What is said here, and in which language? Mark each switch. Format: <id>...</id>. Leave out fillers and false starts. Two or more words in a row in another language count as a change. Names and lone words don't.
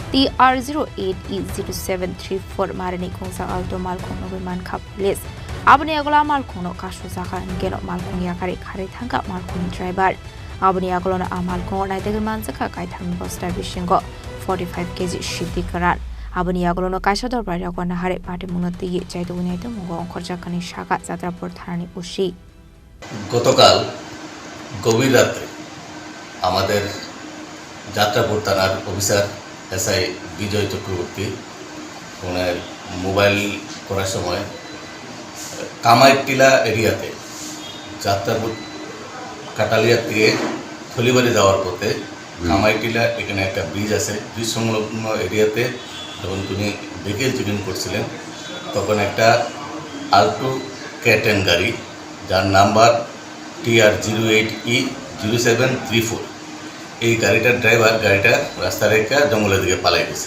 <trp>TR08E-0734 marini khungsa Alto Malkhungo Manjakha police Abni agola Malkhungo Kashusaha ngeno Malkhungo yakari khari thangka Malkhungo driver Abni agolona Malkhungo Naitogwi Manjakha Kaitham Bosta Bisingo 45kg Siddi Kwran Abni agolono kaisa darbari agona hare Patimungo Naitogwi Manjakha Shaka Jatarpur Thanani ushi</trp> <bn>গতকাল গভীর রাতে আমাদের যাত্রাপুর থানার অফিসার এসআই বিজয় চক্রবর্তী ওনার মোবাইল করার সময় কামাইটিলা এরিয়াতে যাত্রাপুর কাটালিয়া থেকে থলিবাড়ি যাওয়ার পথে কামাইটিলা এখানে একটা ব্রিজ আছে ব্রিজ সংলগ্ন এরিয়াতে যখন তিনি</bn> <en>vehicle checking</en> <bn>করছিলেন তখন একটা আল্টো ক্যাটেন গাড়ি যার নাম্বার TR08E-0734 এই গাড়িটার ড্রাইভার গাড়িটা রাস্তা রেখে জঙ্গলের দিকে পালাই গেছে।</bn>